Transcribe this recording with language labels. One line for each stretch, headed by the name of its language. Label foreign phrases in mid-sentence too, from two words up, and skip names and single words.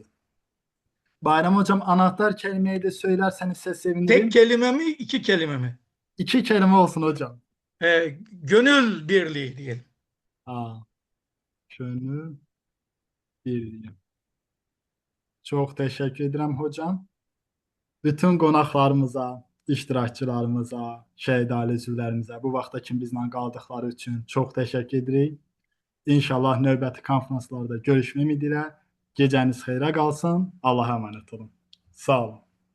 Turkish: Bayram Hocam anahtar kelimeyi de söylerseniz size sevinirim. Tek kelime mi, iki kelime mi? İki kelime olsun hocam. Gönül birliği diyelim. Gönül birliği. Çok teşekkür ederim hocam.
Azerbaijani: Bütün qonaqlarımıza, iştirakçılarımıza, şəhid ailə üzvlərimizə bu vaxta kimi bizlə qaldıqları üçün çox təşəkkür edirik. İnşallah növbəti konferanslarda görüşmək ümidi ilə gecəniz xeyrə qalsın.
Turkish: Allah'a emanet olun. Sağ olun.